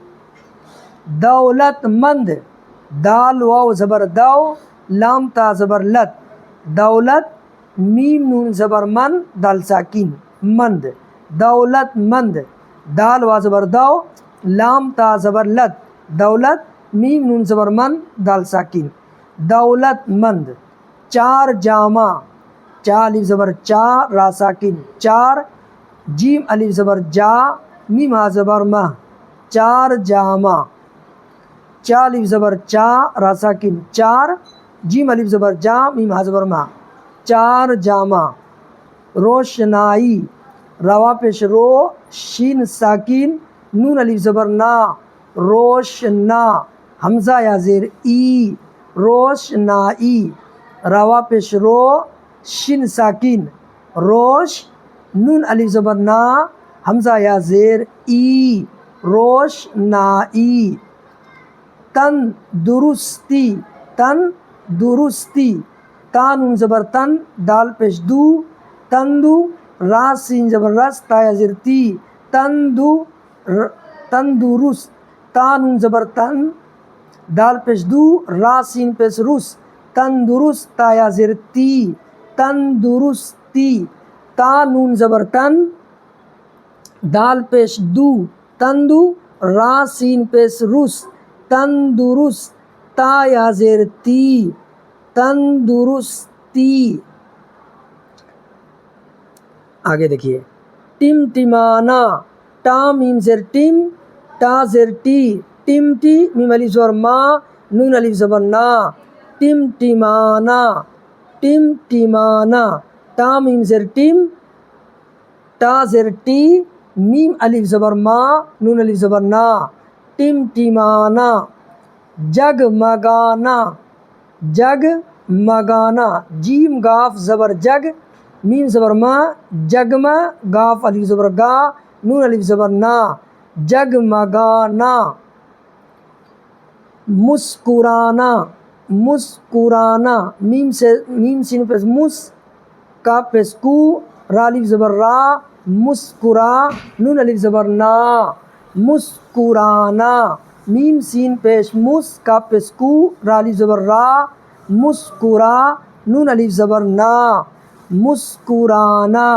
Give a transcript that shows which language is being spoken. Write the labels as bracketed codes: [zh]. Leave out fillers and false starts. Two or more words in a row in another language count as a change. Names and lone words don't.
[ur] دولت مند، دال واو زبر دو، لام تا زبر لت، دولت، میم نون زبر من، دال ساکین، مند، دولت مند، دال واو زبر دو، لام تا زبر لت، دولت، میم نون زبر من، دال ساکین، دولت مند۔ چار جامہ، چا الف زبر چا، را ساکین، چار، جیم الف زبر جا، میم ہا زبر مہ، چار جامہ، چا الف زبر چا، را ساکین، چار، جیم الف زبر جا، میم ہا زبر مہ، چار جامہ۔ روشنائی، روا پیش رو، شین ساکین، نون الف زبر نا، روشنا، حمزہ یا زیر ای، روشنائی، روا پیش رو، شن ساکن، روش نون الف زبر نا حمزہ یا زیر ای، روشنائی۔ تندرستی، تندرستی، تا نون زبر تن دال پیش دو، تندو، را سین زبر رس تا یا زیر تی، تندرست، تا نون زبر تن دال پیش دو، را سین پیش رس، تندرست تا یا زیر تی، تندرستی، تا نون زبر تن دال پیش دو، تندو، را سین پیش رس، تندرست تا یا زیر تی، تندرستی۔ آگے دیکھیے، ٹمٹمانا، ٹا میم زیر ٹم، ٹا زیر ٹی، ٹمٹی میم الف زبر ما نون الف زبر نا، ٹمٹمانا، ٹمٹمانا، ٹا میم زیر ٹم، ٹا زیر ٹی، میم الف زبر ما نون الف زبر نا، ٹمٹمانا۔ جگمگانا، جگمگانا، جیم گاف زبر جگ، میم زبر ما، جگما، گاف الف زبر گا نون الف زبر نا، جگمگانا۔ مسکرانا، مسکرانا، میم سین پیش مس، کاف پیش کو، را الف زبر را، مسکرا نون الف زبر نا، مسکرانا، میم سین پیش مس، کاف پیش کو، را الف زبر را، مسکرا نون الف زبر نا، مسکرانا۔